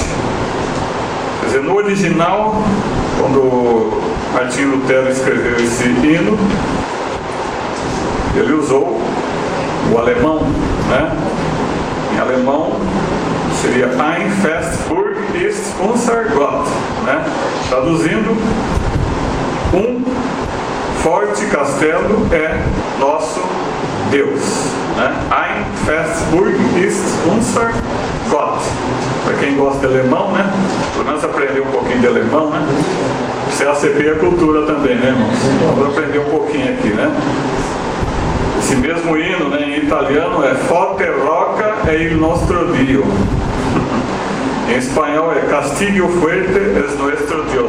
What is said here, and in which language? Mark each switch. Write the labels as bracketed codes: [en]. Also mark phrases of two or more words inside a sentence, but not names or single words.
[pt] Quer dizer, no original, quando Martinho Lutero escreveu esse hino, ele usou o alemão, né? Em alemão seria [de] Ein Festburg ist unser Gott, [pt] né? Traduzindo, um forte castelo é nosso Deus, né? [de] Ein Festburg ist unser Gott. [pt] Para quem gosta de alemão, né? Pelo menos aprender um pouquinho de alemão, né? CACP é cultura também, né, irmãos? Vamos aprender um pouquinho aqui, né? Esse mesmo hino, né, em italiano é [it] Forte Roca e il nostro Dio. [pt] Em espanhol é [es] Castillo Fuerte es nuestro Dios.